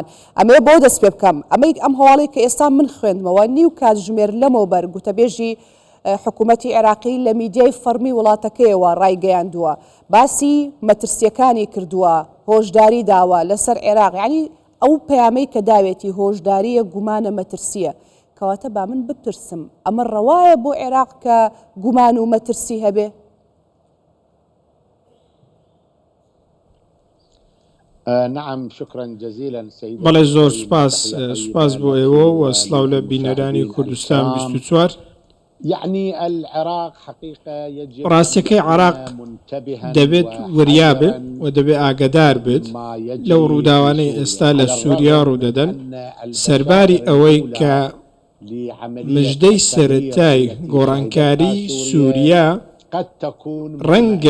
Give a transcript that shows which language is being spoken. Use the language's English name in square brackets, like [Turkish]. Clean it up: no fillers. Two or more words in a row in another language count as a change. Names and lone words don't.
[Central Kurdish] ئەمێ بۆ دەست پێ بکەم ئەم هەواڵی کە ئێستا من خوێندمەوە نیو کاتژمێر لەمەوبەر گوتەبێژی حکوومەتی عێراقی لە میدیای فەرمی وڵاتەکەیەوە ڕایگەیاندووە، باسی مەترسیەکانی کردووە، هۆشداری داوە لەسەر عێراق، یعنی ئەو پەیامەی کە داوێتی هۆشداریە گومانە مەترسیە. کەواتە با من بپرسم ئەمە ڕەوایە بۆ عێراق کە گومان و مەترسی هەبێ؟ [Arabic] نعم شكرا جزيلا سيدي. [Central Kurdish] بەڵێ زۆر سپاس بۆ ئێوە و سڵاو لە بینەرانی کوردستان 24. [Arabic] يعني العراق حقيقة يجب [Central Kurdish] ڕاستیەکەی عێراق دەبێت وریابێ و دەبێت ئاگدار بێت لەو ڕووداوانەی ئێستا لە سووریا ڕوودەدەن، سەرباری ئەوەی کە مژدەی سەرەتای گۆڕانکاری سووریا ڕەنگە